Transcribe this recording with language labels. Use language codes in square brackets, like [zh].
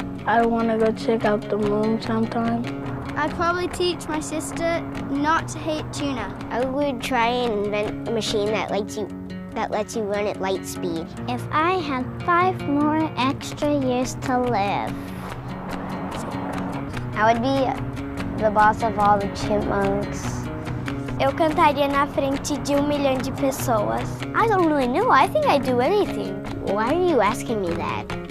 [en] I want to go check out the moon sometime. I'd probably teach my sister not to hate tuna. I would try and invent a machine that lets you run at light speed. If I had 5 more extra years to live. I would be the boss of all the chipmunks. [pt] Eu cantaria na frente de 1 milhão de pessoas. [en] I don't really know. I think I'd do anything. Why are you asking me that?